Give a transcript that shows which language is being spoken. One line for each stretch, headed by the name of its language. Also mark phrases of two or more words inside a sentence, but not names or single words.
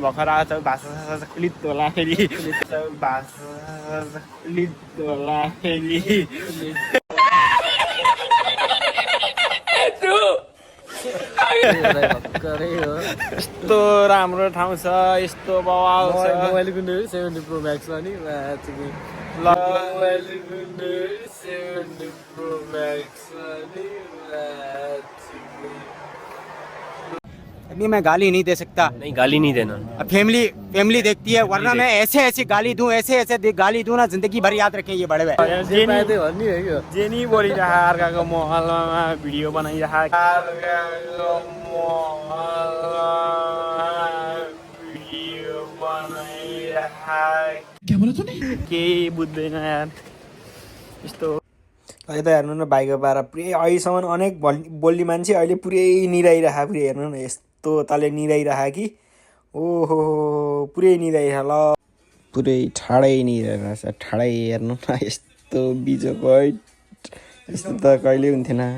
Nepali: भर्खर आएको छ, भाषा क्लित होला फेरि। यस्तो राम्रो ठाउँ छ, यस्तो बवाल छ। मोबाइलको 70 प्रो म्याक्स छ नि।
Hindi: अभी मैं गाली नहीं दे सकता। नहीं, गाली नहीं देना। अब फैमिली देखती है, वरना मैं ऐसे गाली दूं, ऐसे गाली दूं ना, जिंदगी भर याद रखें ये बड़े भाई।
Nepali: जेनी बोलिरहेको अर्काको महलमा भिडियो बनाइरहेको।
Hindi: क्या बोला तूने?
Nepali: केही बुझ्दैन यार यस्तो। अहिले त हेर्नु न भाइको पारा पुरै अहिलेसम्म अनेक बोल्ने मान्छे अहिले पुरै निराइरहेको। पुरै हेर्नु न यस्तो तले निराइरहेको कि ओहो पुरै निराइरह। ल पुरै ठाडै निराइरहेछ, ठाडै हेर्नु न यस्तो बिजोको यस्तो त कहिले हुन्थेन।